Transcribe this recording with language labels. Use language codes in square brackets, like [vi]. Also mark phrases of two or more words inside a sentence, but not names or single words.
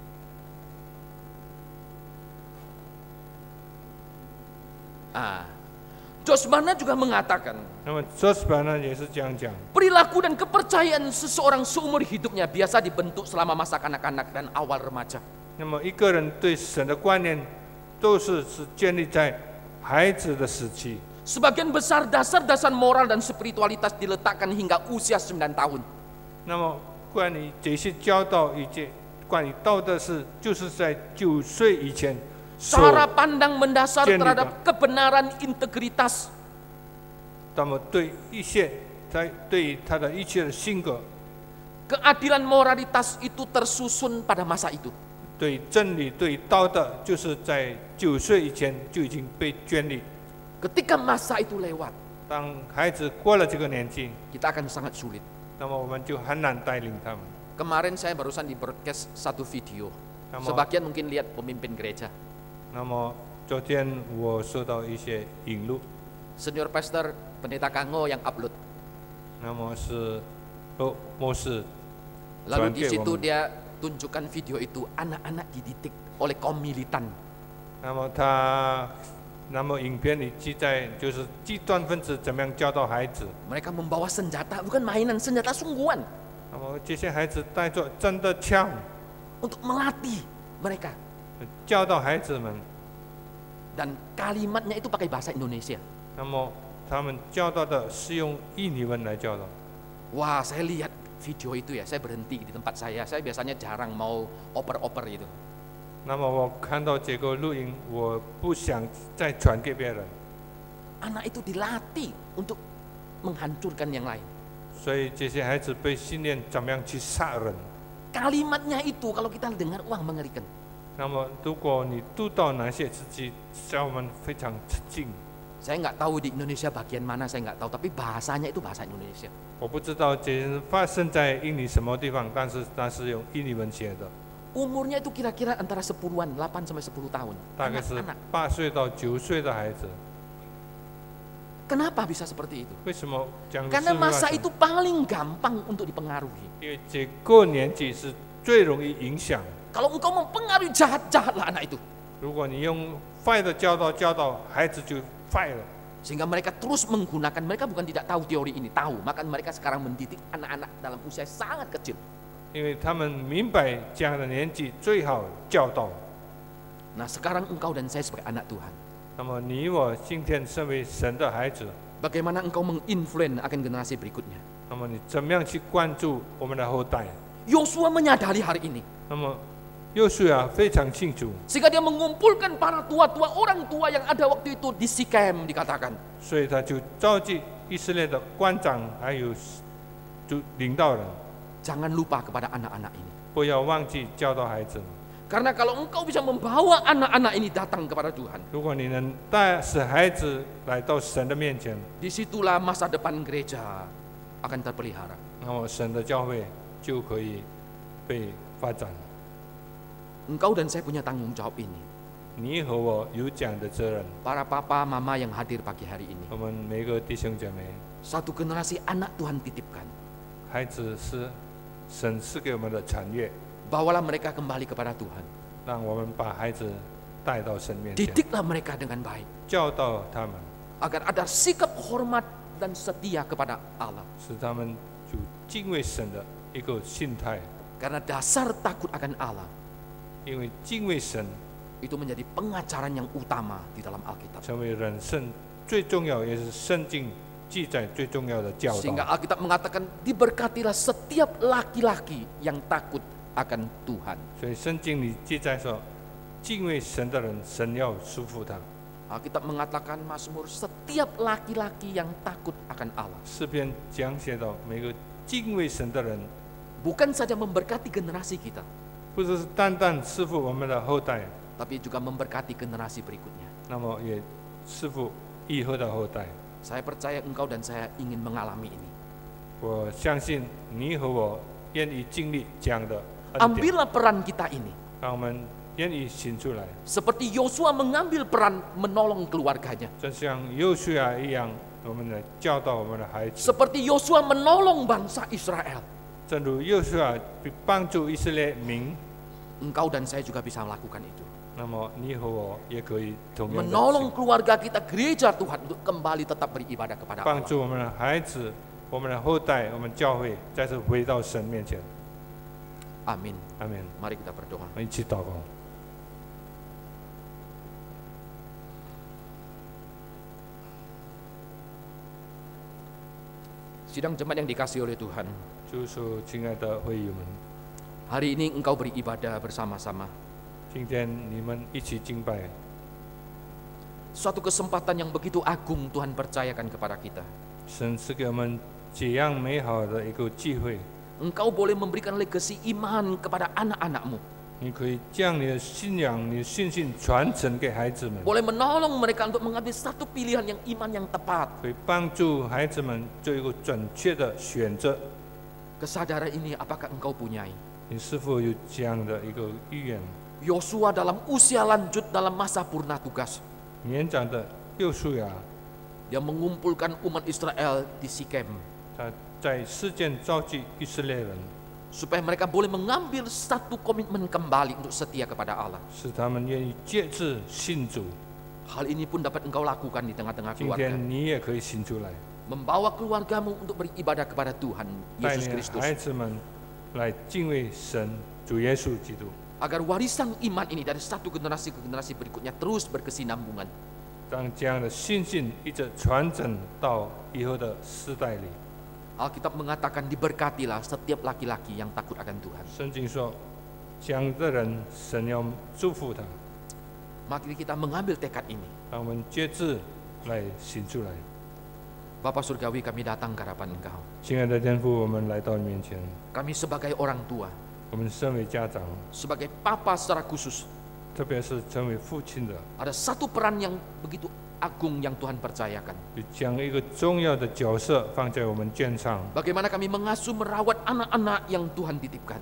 [id] Josh Barna juga mengatakan, [zh] 那么 just 版呢也是这样讲， [id] perilaku dan kepercayaan seseorang seumur hidupnya biasa dibentuk selama masa kanak-kanak dan awal remaja. [zh] 那么一个人对神的观念都是建立在孩子的时期。 [id] Sebagian besar dasar-dasar moral dan spiritualitas diletakkan hingga usia 9 tahun. [zh] 那么关于这些教导以及关于道德事，就是在9岁以前所 [id] Cara pandang mendasar Jenny, terhadap kebenaran integritas, [zh] 那么对一切，对于他的一切的性格， [id] keadilan moralitas itu tersusun pada masa itu. [zh] 对真理、对道德，就是在9岁以前就已经被建立。 [id] Ketika masa itu lewat, [zh] 当孩子过了这个年纪， [id] kita akan sangat sulit. [zh] 那么我们就很难带领他们。 [id] Kemarin saya barusan di broadcast satu video. Kamu- Sebagian mungkin lihat pemimpin gereja. [zh] 那么昨天我收到一些引录， [en] Senior pastor [id] pendeta Kango yang upload. [zh] 那么是牧师 [id] Lalu Tuan di K, situ Woman. dia tunjukkan video itu anak-anak dididik oleh kaum militan. [zh] 那么影片里记载就是极端分子怎么样教导孩子。 [id] Mereka membawa senjata, bukan mainan, senjata sungguhan [zh] 那么这些孩子带着真的枪， [id] untuk melatih mereka. [zh] 教导孩子们。 [id] Dan kalimatnya itu pakai bahasa Indonesia. [zh] 那么他们教导的是用印尼文来教导。 [id] Wah, saya lihat video itu ya, saya berhenti di tempat saya. Saya biasanya jarang mau oper-oper gitu. [zh] 那么我看到这个录音，我不想再传给别人， [id] Anak itu dilatih untuk menghancurkan yang lain. [zh] 所以这些孩子被训练怎么样去杀人。 [id] Kalimatnya itu kalau kita dengar, wah mengerikan. [zh] 那么如果你读到哪些字迹，让我们非常吃惊。 [id] Saya nggak tahu di Indonesia bagian mana, saya nggak tahu. Tapi bahasanya itu bahasa Indonesia. [zh] 我不知道这发生在印尼什么地方，但是那是用印尼文写的。 [id] Umurnya itu kira-kira antara 10-an, 8 sampai 10 tahun. [zh] 大概是 [id] Anak-anak. [zh] 8 岁到9岁的孩子。 [id] Kenapa bisa seperti itu? [zh] 为什么讲 [id] Karena [zh] 是会 [id] masa [zh] 发生 [id] itu paling gampang untuk dipengaruhi. [zh] 因为这个年纪是最容易影响。 [id] Kalau engkau mempengaruhi jahat-jahatlah anak itu. [zh] 如果你用坏的教导孩子就坏了。 [id] Sehingga mereka terus menggunakan, mereka bukan tidak tahu teori ini, tahu. Maka mereka sekarang mendidik anak-anak dalam usia sangat kecil. [zh] 因为他们明白这样的年纪最好教导。 [id] Nah sekarang engkau dan saya sebagai anak Tuhan. [zh] 那么你我今天身为神的孩子， [id] Bagaimana engkau menginfluen akan generasi berikutnya? [zh] 那么你怎么样去关注我们的后代？ [id] Yosua menyadari hari ini. [zh] 那么约书亚非常清楚， [id] Sehingga dia mengumpulkan para tua-tua, orang tua yang ada waktu itu di Sikem dikatakan. [zh] 所以他就召集以色列的官长还有就领导人， [id] Jangan lupa kepada anak-anak ini. [zh] 不要忘记教导孩子。 [id] Karena kalau engkau bisa membawa anak-anak ini datang kepada Tuhan, [zh] 如果你能使孩子来到神的面前， [id] disitulah masa depan gereja akan terpelihara. [zh] 那么神的教会就可以被发展。 [id] Engkau dan saya punya tanggung jawab ini. [zh] 你和我有这样的责任， [id] Para papa, mama yang hadir pagi hari ini. [zh] 我们每个弟兄姐妹， [id] Satu generasi anak Tuhan titipkan. [zh] 孩子是神赐给我们的产业， [id] Bawalah mereka kembali kepada Tuhan. [zh] 让我们把孩子带到神面前， [id] Didiklah mereka dengan baik. [zh] 教导他们， [id] Agar ada sikap hormat dan setia kepada Allah. [zh] 使他们有敬畏神的一个心态。 [id] Karena dasar takut akan Allah [zh] 因为敬畏神 [id] itu menjadi pengajaran yang utama di dalam Alkitab. [zh] 成为人生最重要，也是圣经记载最重要的教 [id] Sehingga [zh] 导。 [id] Alkitab mengatakan diberkatilah setiap laki-laki yang takut akan Tuhan. [zh] 所以圣经里记载说，敬畏神的人，神要祝福他。 [id] Alkitab mengatakan Mazmur setiap laki-laki yang takut akan Allah. [zh] 诗篇讲写到，每个敬畏神的人， [id] Bukan saja memberkati generasi kita, [zh] 不是单单赐福我们的后代， [id] tapi juga memberkati generasi berikutnya. [zh] 那么也赐福以后的后代。 [id] Saya percaya engkau dan saya ingin mengalami ini. [zh] 我相信你和我愿意经历这样的恩典， [id] Ambillah peran kita ini. [zh] 让我们愿意行出来， [id] Seperti Yosua mengambil peran menolong keluarganya. [zh] 就像约书亚一样，我们来教导我们的孩子， [id] Seperti Yosua menolong bangsa Israel. [zh] 正如约书亚帮助以色列民， [id] Engkau dan saya juga bisa melakukan itu. [zh] 那么你和我也可以同样的 [id] Menolong keluarga kita, gereja Tuhan untuk kembali tetap beribadah kepada [zh] 帮 [id] Allah. [zh] 助我们的孩子、我们的后代、我们教会再次回到神面前。 [id] Amin. [zh] 阿门。 [id] Mari kita berdoa. [zh] 我们一起祷告。 [id] Sidang jemaat yang dikasihi oleh Tuhan, [zh] 就是说，亲爱的会友们， [id] hari ini engkau beribadah bersama-sama. [zh] 今天你们一起敬拜， [id] Suatu kesempatan yang begitu agung Tuhan percayakan kepada kita. [zh] 神赐给我们这样美好的一个机会， [id] Engkau boleh memberikan legasi iman kepada anak-anakmu. [zh] 你可以将你的信仰、你的信心传承给孩子们， [id] Boleh menolong mereka untuk mengambil satu pilihan yang iman yang tepat. [zh] 可以帮助孩子们做一个准确的选择。 [id] Kesadaran ini apakah engkau punyai? [zh] 你是否有这样的一个意愿？ [id] Yosua dalam usia lanjut dalam masa purna tugas. [zh] 年长的约书亚， [id] Dia mengumpulkan umat Israel di Sikem. [zh] 他在事件召集以色列人， [id] Supaya mereka boleh mengambil satu komitmen kembali untuk setia kepada Allah. [zh] 使他们愿意接志信主。 [id] Hal ini pun dapat engkau lakukan di tengah-tengah [zh] 今 [id] keluarga. [zh] 天你也可以行出来， [id] Membawa keluargamu untuk beribadah kepada Tuhan [zh] 带 [id] Yesus [zh] 领 [id] Kristus. [zh] 孩子们来敬畏神主耶稣基督， [id] Agar warisan iman ini dari satu generasi ke generasi berikutnya terus berkesinambungan. [zh] 让这样的信心一直传承到以后的世代里。 [id] Alkitab mengatakan diberkatilah setiap laki-laki yang takut akan Tuhan. [zh] 圣经说，这样的人神要祝福他， [id] Mari kita mengambil tekad ini. [zh] 让我们接志来行出来。 [id] Bapa Surgawi, kami datang ke hadapan Engkau. [zh] 亲爱的天父，我们来到你面前， [id] Kami sebagai orang tua, [zh] 我们身为家长， [id] sebagai papa secara khusus, [zh] 特别是成为父亲的， [id] ada satu peran yang begitu agung yang Tuhan percayakan. [zh] 就将一个重要的角色放在我们肩上。 [id] Bagaimana kami mengasuh merawat anak-anak yang Tuhan titipkan.